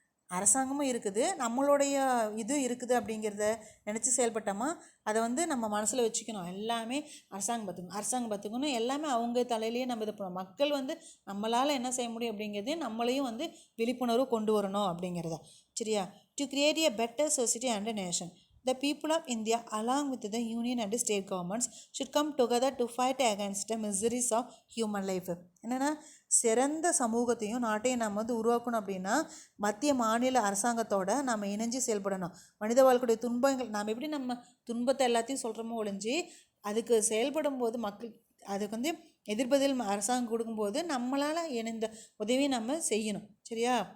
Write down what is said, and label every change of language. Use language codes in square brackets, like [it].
[ta] அரசாங்கமும் இருக்குது, நம்மளுடைய இது இருக்குது அப்படிங்கிறத நினச்சி செயல்பட்டோமா அதை வந்து நம்ம மனசில் வச்சுக்கணும். எல்லாமே அரசாங்கம் பார்த்துக்கணும் எல்லாமே அவங்க தலையிலேயே நம்ம இது பண்ணணும். மக்கள் வந்து நம்மளால் என்ன செய்ய முடியும் அப்படிங்கிறது நம்மளையும் வந்து விழிப்புணர்வு கொண்டு வரணும் அப்படிங்கிறத. சரியா? [en] To create a better society and nation, the people of India along with the union and state governments should come together to fight against the miseries of human life. [ta] என்னென்னா சிறந்த சமூகத்தையும் நாட்டையும் நம்ம வந்து உருவாக்கணும் அப்படின்னா மத்திய மாநில அரசாங்கத்தோடு நம்ம இணைஞ்சு செயல்படணும். மனித வாழ்க்கையுடைய துன்பங்கள் நாம் எப்படி நம்ம துன்பத்தை எல்லாத்தையும் சொல்கிறோமோ ஒழிஞ்சு அதுக்கு செயல்படும் போது மக்கள் அதுக்கு வந்து எதிர்பதில் அரசாங்கம் கொடுக்கும்போது நம்மளால் இணைந்த உதவியை நம்ம செய்யணும். சரியா?